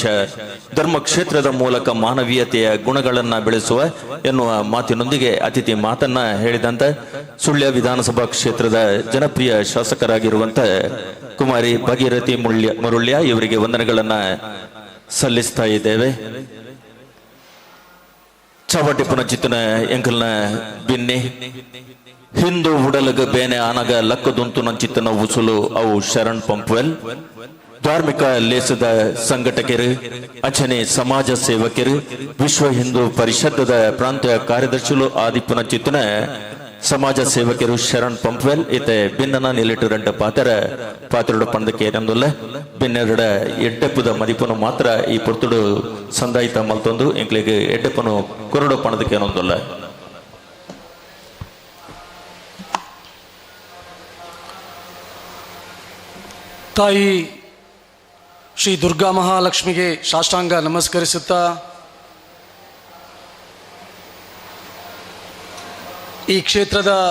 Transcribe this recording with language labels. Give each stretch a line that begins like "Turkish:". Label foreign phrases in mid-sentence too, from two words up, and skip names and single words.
Kannada: ಧರ್ಮಕ್ಷೇತ್ರದ ಮೂಲಕ ಮಾನವೀಯತೆಯ ಗುಣಗಳನ್ನು ಬೆಳೆಸುವ ಎನ್ನುವ ಮಾತಿನೊಂದಿಗೆ ಅತಿಥಿ ಮಾತನ್ನ ಹೇಳಿದಂತ ಸುಳ್ಯ ವಿಧಾನಸಭಾ ಕ್ಷೇತ್ರದ ಜನಪ್ರಿಯ ಶಾಸಕರಾಗಿರುವಂತ ಕುಮಾರಿ ಭಾಗೀರಥಿ ಮುರುಳ್ಯ ಇವರಿಗೆ ವಂದನೆಗಳನ್ನ ಸಲ್ಲಿಸ್ತಾ ಇದ್ದೇವೆ.
Tulu: ಚಾವಟಿ ಪುನಚಿತ್ತನ ಎಂಕಲ್ನ ಬಿನ್ನಿ ಹಿಂದೂ ಉಡಲಗ ಬೇನೆ ಆನಗ ಲಕ್ಕದುಂತು ನಂಚಿತ್ತನ ಉಸುಲು ಅವು ಶರಣ್ ಪಂಪ್ವೆಲ್ ಧಾರ್ಮಿಕ ಲೇಸದ ಸಂಘಟಕರು, ಅಚನೆ ಸಮಾಜ ಸೇವಕರು, ವಿಶ್ವ ಹಿಂದೂ ಪರಿಷತ್ತದ ಪ್ರಾಂತೀಯ ಕಾರ್ಯದರ್ಶಿಗಳು ಆದಿಪುನ ಚಿತ್ತನ ಸಮಾಜ ಸೇವಕರು ಶರಣ್ ಪಂಪ್ವೆಲ್ ಇತ್ತೆ ಭಿನ್ನನ ನಿಲಿಟು ರಂಡ ಪಾತ್ರಡು ಪಣದಕ್ಕೆ ನಮ್ದುಲ್ಲ ಭಿನ್ನೆರಡ ಎಡ್ಡೆಪ್ಪದ ಮದಿಪನು ಮಾತ್ರ ಈ ಪುರ್ತುಡು ಸಂದಾಯಿತ ಮಲ್ತೊಂದು ಎಂಕ್ಲಿಗೆ ಎಡ್ಡೆಪ್ಪನು ಕೊರಡು ಪಣದಕ್ಕೆ ಏನೊಂದುಲ್ಲ.
Kannada: ತಾಯಿ ಶ್ರೀ ದುರ್ಗಾ ಮಹಾಲಕ್ಷ್ಮಿಗೆ ಸಾಷ್ಟಾಂಗ ನಮಸ್ಕರಿಸುತ್ತಾ ಈ ಕ್ಷೇತ್ರದ